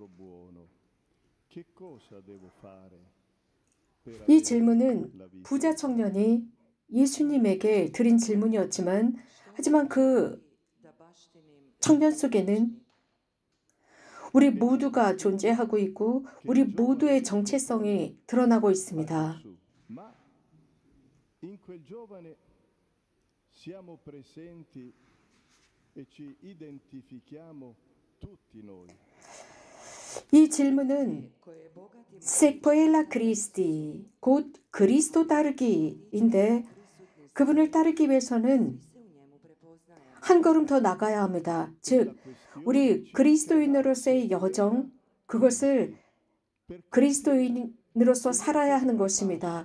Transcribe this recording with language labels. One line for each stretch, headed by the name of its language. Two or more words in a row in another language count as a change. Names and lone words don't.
Korean: 이 질문은 부자 청년이 예수님에게 드린 질문이었지만, 하지만 그 청년 속에는 우리 모두가 존재하고 있고 우리 모두의 정체성이 드러나고 있습니다.
Italian: In quel giovane siamo presenti e ci identifichiamo tutti noi.
Korean: 이 질문은
Latin: sequela Christi,
Korean: 곧 그리스도 따르기인데, 그분을 따르기 위해서는 한 걸음 더 나가야 합니다. 즉, 우리 그리스도인으로서의 여정, 그것을 그리스도인으로서 살아야 하는 것입니다.